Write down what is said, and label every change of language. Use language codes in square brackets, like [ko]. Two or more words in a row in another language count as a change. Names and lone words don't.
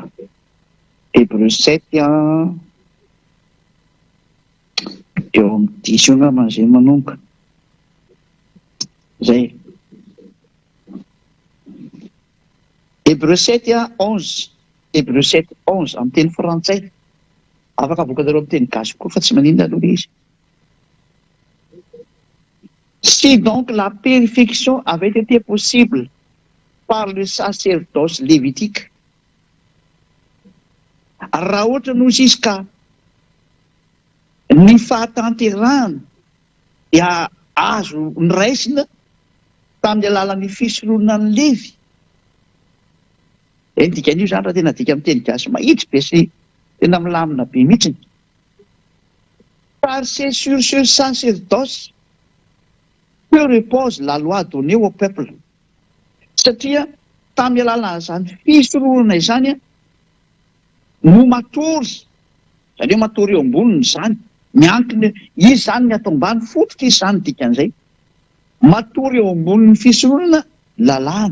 [mg] Hébreu 7 eo amin'ny 10 eo angamba izay manomboka. Zay. Hébreu 7:11. Hébreu 7:11 amin'ny teny frantsay. Afaka avoakanareo amin'ny teny gasy koa fa tsy maninona aloha izy. [fr] Si donc la purification avait été possible par le sacerdoce lévitique, [mg] raha ohatra noho izy ka ny fahatanterahana dia azo niraisina tamin'ny alalan'ny fisoronan'ny Levy. Dikan'io zany raha tena dika amin'ny teny gasy mahitsy be sy tena milamina be mihitsy. [fr] Car c'est sur ce sacerdoce que repose la loi donnée au peuple. [mg] Satria tamin'ny alalan'izany fisoronana izany no matory, izany hoe matory eo amboniny izany, miankina izy izany ny ato ambany fototra izy izany dikan'izay. Matory eo ambonin'ny fisoronana lalàna.